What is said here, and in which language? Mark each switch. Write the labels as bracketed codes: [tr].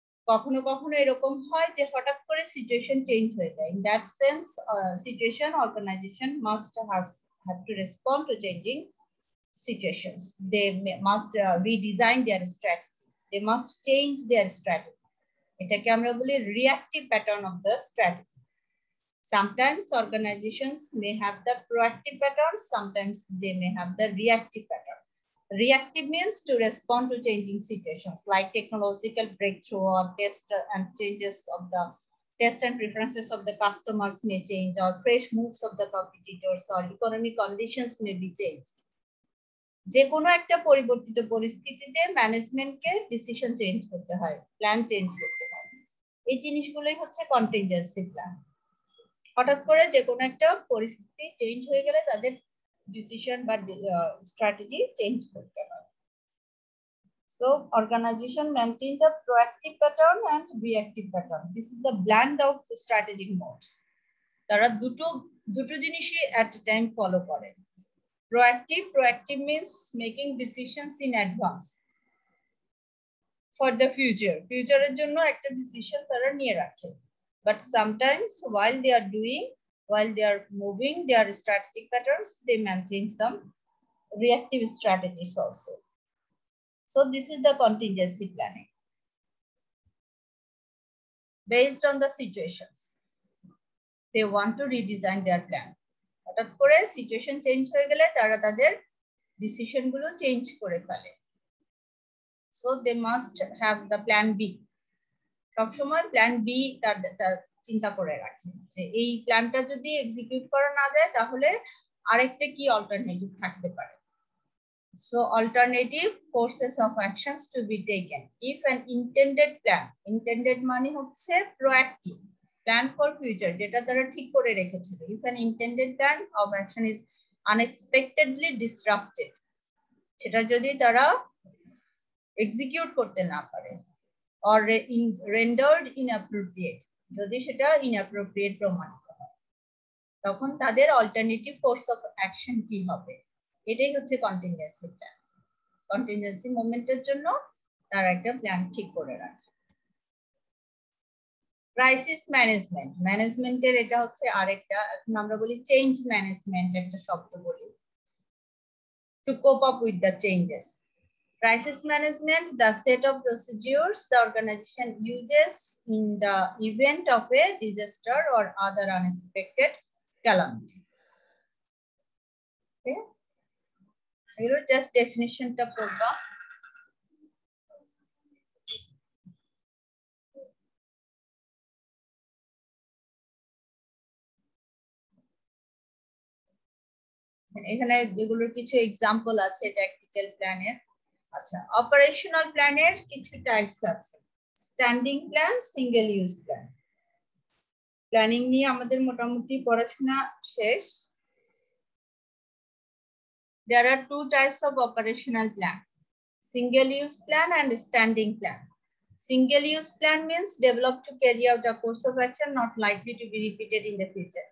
[bn] কখনো কখনো এরকম হয় যে হঠাৎ করে সিচুয়েশন চেঞ্জ হয়ে যায়। [en] In that sense, situation organization must have to respond to changing situations. They must redesign their strategy. They must change their strategy. [bn] এটাকে আমরা বলি [en] reactive pattern of the strategy. Sometimes organizations may have the proactive pattern, sometimes they may have the reactive pattern. Reactive means to respond to changing situations like technological breakthrough or test and changes of the test and preferences of the customers may change, or fresh moves of the competitors, or economic conditions may be changed. [bn] যে কোনো একটা পরিবর্তিত পরিস্থিতিতে ম্যানেজমেন্টকে decision change করতে হয়, plan change করতে হয়। এই জিনিসগুলোই হচ্ছে কন্টিনজেন্সি প্ল্যান। হঠাৎ করে যে কোনো একটা পরিস্থিতি চেঞ্জ হয়ে গেলে তাদের decision বা strategy change করতে হয়। [en] So organization maintain the proactive pattern and reactive pattern. This is the blend of strategic modes. [bn] তারা দুটো জিনিসই at a time follow করে। [en] Proactive means making decisions in advance for the future. [bn] Future এর জন্য একটা decision তারা নিয়ে রাখে। [en] But sometimes while they are moving their strategic patterns, they maintain some reactive strategies also. So this is the contingency planning based on the situations. They want to redesign their plan. [bn] হঠাৎ করে situation change হয়ে গেলে তারা তাদের decision গুলো change করে ফেলে। [en] So they must have the plan B. [bn] সবসময় প্ল্যান বি তার চিন্তা করে রাখে যে এই প্ল্যানটা যদি এক্সিকিউট করা না যায় তাহলে আরেকটা কি অল্টারনেটিভ থাকতে পারে। [en] So alternative courses of actions to be taken if an intended plan, intended [bn] মানে হচ্ছে [en] proactive plan for future, [bn] যেটা তারা ঠিক করে রেখেছিল। [en] If an intended plan of action is unexpectedly disrupted, [bn] সেটা যদি তারা এক্সিকিউট করতে না পারে, [en] or rendered inappropriate, [bn] যদি সেটা ইনঅ্যাপ্রোপ্রিয়েট প্রমাণিত হয় তখন তাদের অল্টারনেটিভ কোর্স অফ অ্যাকশন কি হবে, এটাই হচ্ছে কন্টিনজেন্সি প্ল্যান। কন্টিনজেন্সি মোমেন্টের জন্য তারা একটা প্ল্যান ঠিক করে রাখে। ক্রাইসিস ম্যানেজমেন্ট, ম্যানেজমেন্টের এটা হচ্ছে আরেকটা, এখন আমরা বলি চেঞ্জ ম্যানেজমেন্ট একটা শব্দ বলি, [en] To cope up with the changes. Crisis management, the set of procedures the organization uses in the event of a disaster or other unexpected calamity. Okay, here just definition [bn] ta porba. এখানে যেগুলোর কিছু example আছে tactical প্ল্যানের। আচ্ছা, operational প্ল্যানের কিছু types আছে, standing plan, single use plan. Planning নিয়ে আমাদের মোটামুটি পড়াশোনা শেষ। [en] There are two types of operational plan, single use plan and standing plan. Single use plan means developed to carry out a course of action not likely to be repeated in the future.